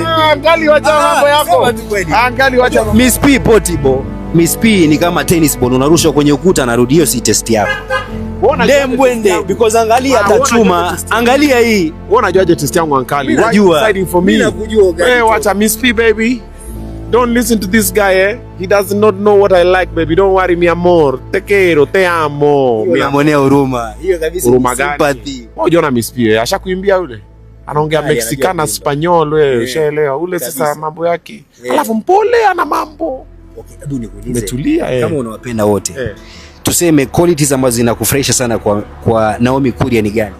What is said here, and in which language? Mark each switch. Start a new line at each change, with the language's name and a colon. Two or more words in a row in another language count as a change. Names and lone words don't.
Swahili: Angali wacha mambo yako. Angali wacha. Miss P portable. Miss P ni kama tennis ball, unarusha kwenye ukuta narudi, hiyo si test yako. Ndembwende because angalia atachuma. Angalia hii. Wewe unajuaje test yangu ankali? Najua. Mimi nakujua gani. Wewe wacha Miss P baby.
English: Don't listen to this guy He does not know what I like baby. Don't worry
Spanish: mi amor. Te quiero, te amo.
Swahili: Unamwonea huruma. Hiyo kabisa ni sympathy. Unaona Miss P ashakuimbia yule. Anaongea Mexicana, Spanyol wewe, ushaelewa. Ule sasa mambo yake. Alafu mpole ana mambo. Okay, hebu nikuulize. Umetulia Kama unawapenda wote. Tuseme qualities ambazo zinakufurahisha sana kwa Naomi Kuria ni gani?